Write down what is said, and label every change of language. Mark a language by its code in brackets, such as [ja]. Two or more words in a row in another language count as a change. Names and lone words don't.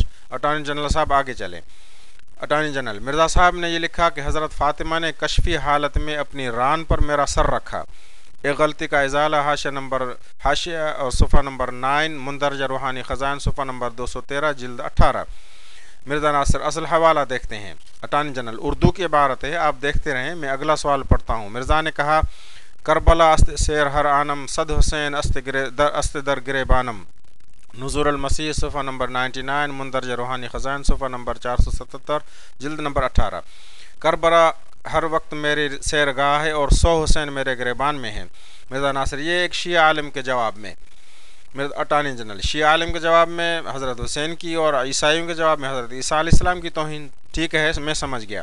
[ur] اٹارنی جنرل صاحب آگے چلیں۔ اٹارنی جنرل: مرزا صاحب نے یہ لکھا کہ حضرت فاطمہ نے کشفی حالت میں اپنی ران پر میرا سر رکھا، ایک غلطی کا ازالہ، حاشیہ اور صفحہ نمبر 9 مندرجہ روحانی خزائن صفحہ نمبر 213 جلد 18۔ مرزا ناصر: اصل حوالہ دیکھتے ہیں۔ اٹارنی جنرل: اردو کی عبارت ہے، آپ دیکھتے رہیں، میں اگلا سوال پڑھتا ہوں۔ مرزا نے کہا: [fa] کربلا است سیر ہر آنم، صد حسین است در گریبانم، [ur] نزول المسیح صفحہ نمبر 99 مندرجہ روحانی خزائن صفحہ نمبر 477 جلد نمبر 18۔ کربلا ہر وقت میری سیر گاہ ہے اور 100 حسین میرے گریبان میں ہیں۔ مرزا ناصر: یہ ایک شیعہ عالم کے جواب میں۔ اٹارنی جنرل: شیعہ عالم کے جواب میں حضرت حسین کی اور عیسائیوں کے جواب میں حضرت عیسیٰ [ar] علیہ السلام [ur] کی توہین، ٹھیک ہے میں سمجھ گیا۔